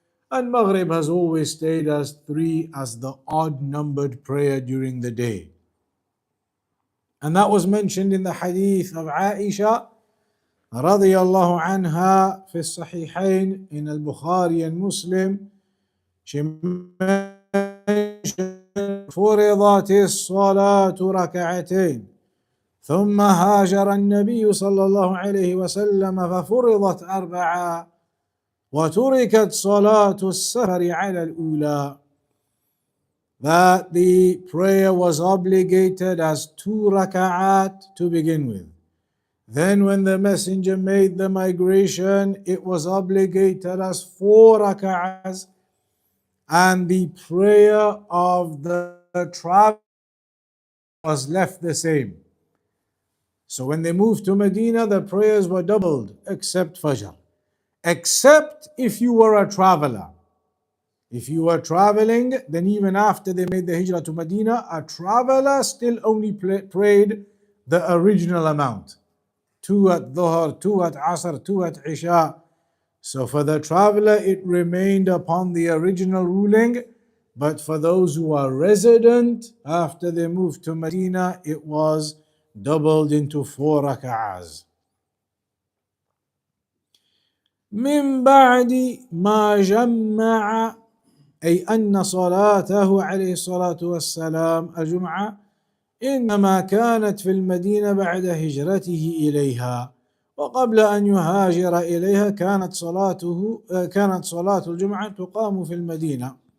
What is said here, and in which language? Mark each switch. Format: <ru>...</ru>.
<en>And Maghrib has always stayed as 3 as the odd numbered prayer during the day. And that was mentioned in the hadith of Aisha radiyallahu anha fi Sahihain in al-Bukhari and Muslim. She mentioned</en> <ar>فرضت الصلاة ركعتين ثم هاجر النبي صلى الله عليه وسلم ففرضت 4 وتركت صلاة السفر على الأولى.</ar> <en>That the prayer was obligated as 2 raka'at to begin with. Then when the messenger made the migration, it was obligated as 4 raka'as, and the prayer of the travel was left the same. So when they moved to Medina, the prayers were doubled except Fajr. Except if you were a traveler. If you were traveling, then even after they made the hijrah to Medina, a traveler still only prayed the original amount. 2 at Dhuhr, 2 at Asr, 2 at Isha. So for the traveler, it remained upon the original ruling. But for those who are resident, after they moved to Medina, it was doubled into 4 rak'ahs.</en> <ar>من بعد ما جمع أي أن صلاته عليه الصلاة والسلام الجمعة إنما كانت في المدينة بعد هجرته إليها، وقبل أن يهاجر إليها كانت صلاة الجمعة تقام في المدينة.</ar>